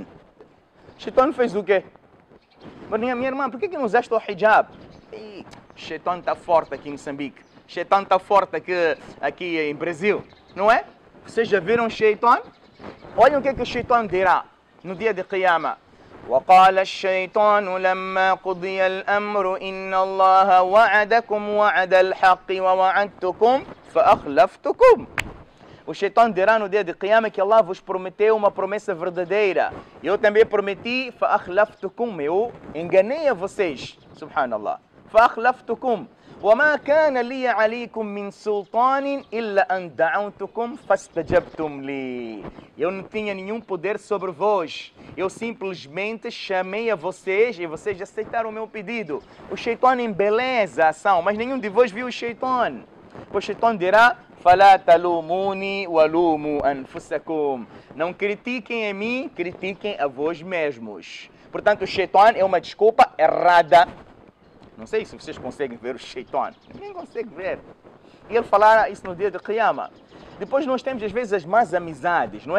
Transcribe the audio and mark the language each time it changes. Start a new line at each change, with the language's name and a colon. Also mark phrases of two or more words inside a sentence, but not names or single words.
Portuguese: Shaitan fez o quê? Mas minha irmã, por que não usaste o hijab? Ei, Shaitan está forte aqui em Moçambique. Shaitan está forte aqui em Brasil, não é? Vocês já viram Shaitan? Olhem o que o Shaitan dirá no dia de Qiyamah.
Arabic: وقال الشيطان لما قضي الأمر إن الله وعدكم وعد الحق ووعدتكم فأخلفتكم.
Portuguese: O Shaitan dirá no dia de Qiyamah que Allah vos prometeu uma promessa verdadeira. Eu também prometi, فأخلفتكم. Eu enganei a vocês. Subhanallah. فأخلفتكم.
Arabic: وما كان لي عليكم من سلطان إلا أن دعوتكم فاستجبتم لي.
Portuguese: Eu não tinha nenhum poder sobre vós. Eu simplesmente chamei a vocês e vocês aceitaram o meu pedido. O Shaitan embeleza a ação, mas nenhum de vós viu o Shaitan. O Shaitan dirá:
Arabic: فلا تلوموني ولوموا أنفسكم.
Portuguese: Não critiquem a mim, critiquem a vós mesmos. Portanto, o Shaitan é uma desculpa errada. Não sei se vocês conseguem ver o Shaitan. Ninguém consegue ver. E ele falará isso no dia de Qiyamah. Depois nós temos às vezes as más amizades, não é?